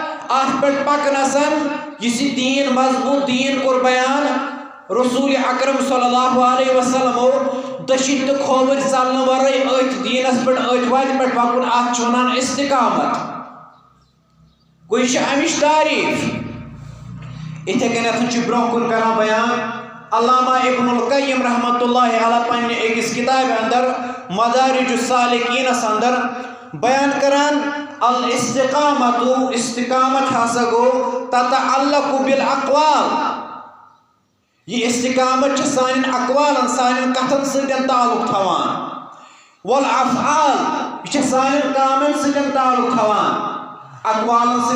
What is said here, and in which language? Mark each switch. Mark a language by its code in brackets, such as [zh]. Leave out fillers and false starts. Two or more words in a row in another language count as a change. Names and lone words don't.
[ks] اتھ پٮ۪ٹھ پکنس یُس یہِ دین مضبوط دین کوٚر بیان رسول اکرم [ar] صلی اللہ علیہ وسلمو [ks] دٔچھِنۍ تہٕ کھووٕرۍ ژلنہٕ ورٲے أتھۍ دیٖنس پٮ۪ٹھ أتھۍ وتہِ پٮ۪ٹھ پکُن اتھ چھِ ونان استقامت گوٚو یہِ چھِ امِچ تعریف یِتھے کٔنٮ۪تھ چھُ برونٛہہ کُن کران بیان علامہ ابن القیم [ar] رحمۃ اللہ علیہ [ks] پننہِ أکِس کتابہِ اندر مدارج السالکینس اندر بیان کران الاستقامت استقامت ہسا گو [ar] تتعلق بالاقوال [ks] یہ استقامت سان اقوالن سان کتن ستن تعلق تھوان والافعال یہ سان کامن ستن تعلق تھوان اقوالن سے